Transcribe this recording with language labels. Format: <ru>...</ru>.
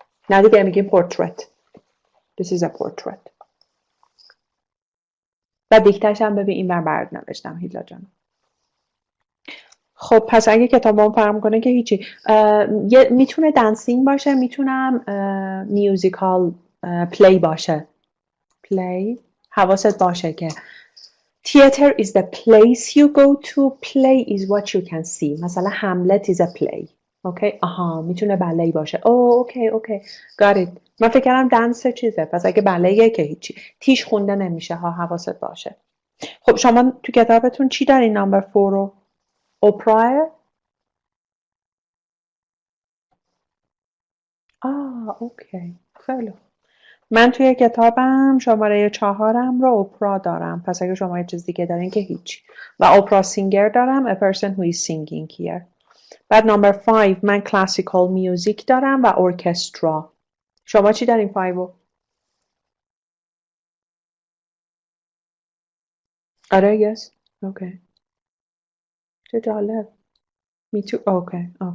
<fa>نه دیگه میگیم پورتریت.</fa> <en>This is a portrait.</en> <fa>و دیکتش هم ببین این برد نوشتم هیلا جان. خب پس اگه کتابم فرق کنه که هیچی. میتونه دنسینگ باشه، میتونم میوزیکال پلی باشه. پلی حواست باشه که</fa> <en>theater is the place you go to, play is what you can see. مثلا Hamlet is a play.</en> <fa>اوکی آها میتونه باله‌ای باشه.</fa> <en>Okay got it.</en> <fa>من فکر کردم دنس چیزه، پس اگه باله‌ایه که هیچی. تیش خونده نمیشه ها، حواست باشه. خب شما تو کتابتون چی دارین نمبر 4 رو؟ اپرا؟ اوکی خیلی خوب. من توی کتابم شماره 4 رو اپرا دارم، پس اگه شما یه چیز دیگه دارین که هیچی. و اپرا سینگر دارم,</fa> <en>a person who is singing here.</en> <fa>بعد نمبر 5 من کلاسیکال میوزیک دارم و ارکسترا. شما چی دارین 5 رو؟ آره یس اوکی. چه جالب. می تو اوکی.</fa>